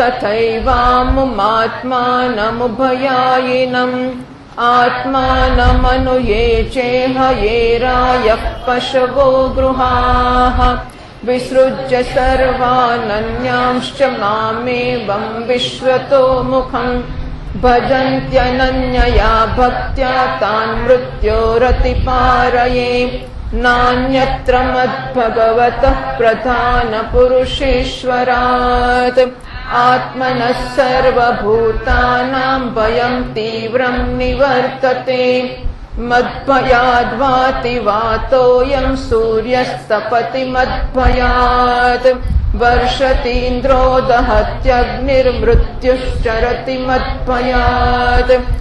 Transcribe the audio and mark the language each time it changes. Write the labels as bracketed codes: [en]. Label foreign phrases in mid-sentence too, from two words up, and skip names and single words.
[sa] તથૈવામુમાત્માનમુભયાયિનમ આત્માનમનુયે ચેહ યેરાયઃ પશવો ગૃહાઃ વિસૃજ્ય સર્વાનન્यांश्च મામેવં વિશ્વતો મુખં ભજન્ત્યનન્યયા ભક્ત્યા તાન મૃત્યોરતિપારયે નાન્યત્ર મદ્ભગવતઃ પ્રધાન પુરુષેશ્વરાત. आत्मनः सर्वभूतानां भयं तीव्रं निवर्तते मद्भयाद्वाति वातोऽयं सूर्यस्तपति मद्भयात् वर्षतीन्द्रो दहत्यग्निर्मृत्युश्चरति मद्भयात्